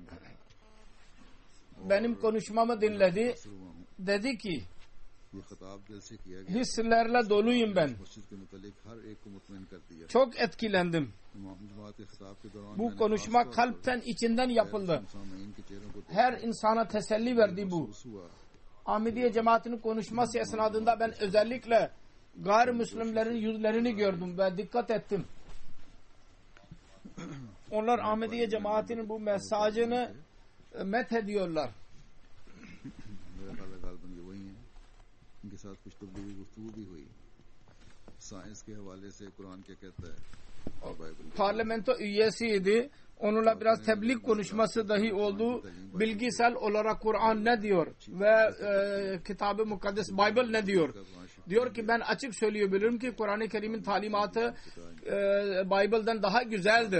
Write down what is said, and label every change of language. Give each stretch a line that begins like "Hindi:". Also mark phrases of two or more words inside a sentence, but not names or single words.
Turkish: benim konuşmamı dinledi.
Urdu: متاثر ہوا ہوں
Turkish: Dedi ki
Urdu: یہ خطاب دل سے کیا گیا
Turkish: hislerle doluyum ben.
Urdu: مسجد کے متعلق ہر ایک کو مطمئن کر دیا
Turkish: Çok etkilendim.
Urdu: امام جماعت کے خطاب کے دوران
Turkish: Bu konuşma kalpten içinden yapıldı.
Urdu: سامعین کے چہروں کو
Turkish: Her insana teselli verdi bu.
Urdu: محسوس ہوا
Turkish: Ahmediye cemaatinin konuşması esnasında ben özellikle gayrimüslimlerin yüzlerini gördüm ve dikkat ettim. Onlar Ahmediye cemaatinin bu mesajını methediyorlar.
Urdu: میرا خیال ہے غالباً یہ وہی ہیں. ان کے ساتھ کچھ تبدیلی گفتگو بھی ہوئی۔ سائنس کے حوالے سے قرآن کیا کہتا ہے اور بائبل
Turkish: Parlamento üyesiydi. Onunla biraz tebliğ konuşması dahi oldu. Bilgisel olarak Kur'an ne diyor ve Kitab-ı Mukaddes Bible ne diyor? Diyor ki ben açık söyleyebilirim ki Kur'an-ı Kerim'in talimatı Bible'den daha güzeldir.